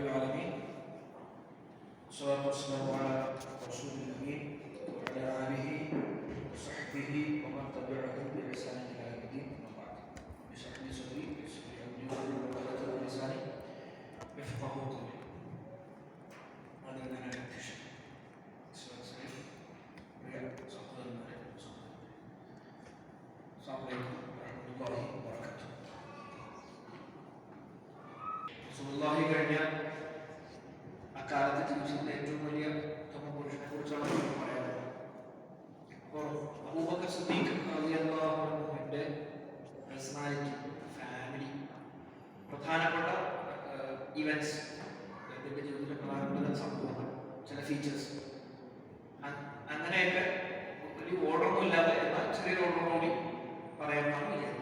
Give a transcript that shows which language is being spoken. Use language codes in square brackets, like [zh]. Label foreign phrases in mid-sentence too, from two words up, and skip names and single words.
[ar] العالمين والصلاة والسلام على رسول الأمين وعلى آله وصحبه ومن تبعهم بإحسان إلى يوم الدين أما بعد بشرح لي صدري ويسر لي أمري واحلل عقدة من لساني يفقهوا قولي هذا من الانتشار السلام عليكم ورحمة الله وبركاته. [ml] റസൂലുള്ളാഹി കഴിഞ്ഞ അക്കാലത്ത് ജീവിച്ചിരുന്ന ഏറ്റവും വലിയ പുരുഷനെ കുറിച്ചാണ് നമുക്ക് പറയാനുള്ളത്. അപ്പോൾ അബൂബക്കർ സിദ്ദീഖ് [ar] رضي الله عنه [en] personality, family, [ml] പ്രധാനപ്പെട്ട ഇവന്റ്സ്, അദ്ദേഹത്തിന്റെ ജീവിതത്തിലെ പ്രധാനപ്പെട്ട സംഭവങ്ങൾ, ചില ഫീച്ചേഴ്സ്, അങ്ങനെയൊക്കെ ഒരു ഓർഡറൊന്നും ഇല്ലാതെ എന്നാൽ ചെറിയൊരു ഓർഡറോടി പറയാമെന്നാണ് വിചാരിക്കുന്നത്.